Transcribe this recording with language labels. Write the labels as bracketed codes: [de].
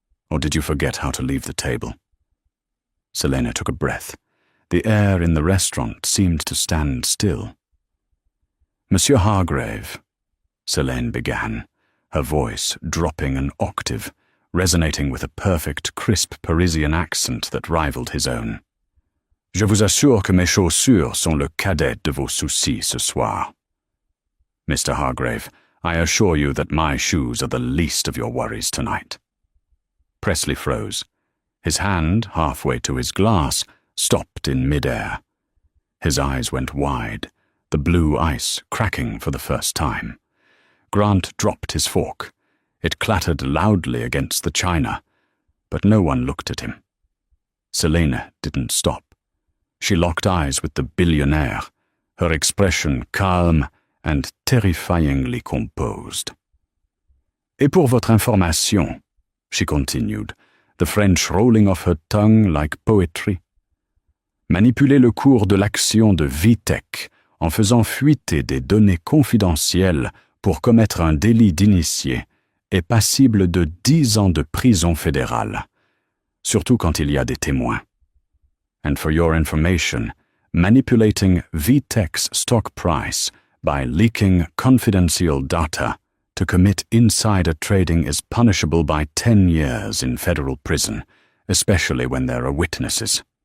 [en] Or did you forget how to leave the table? Selena took a breath. The air in the restaurant seemed to stand still. Monsieur Hargrave, Selene began, her voice dropping an octave, resonating with a perfect, crisp Parisian accent that rivaled his own. [fr] Je vous assure que mes chaussures sont le cadet de vos soucis ce soir. [en] Mr. Hargrave, I assure you that my shoes are the least of your worries tonight. Presley froze. His hand, halfway to his glass, stopped in mid-air. His eyes went wide, the blue ice cracking for the first time. Grant dropped his fork. It clattered loudly against the china, but no one looked at him. Selena didn't stop. She locked eyes with the billionaire, her expression calm and terrifyingly composed. [fr] Et pour votre information, [en] she continued, the French rolling off her tongue like poetry. [fr] Manipuler le cours de l'action de Vitek en faisant fuiter des données confidentielles pour commettre un délit d'initié est passible de 10 ans de prison fédérale, surtout quand il y a des témoins. [en] And for your information, manipulating Vitek's stock price by leaking confidential data to commit insider trading is punishable by 10 years in federal prison, especially when there are witnesses.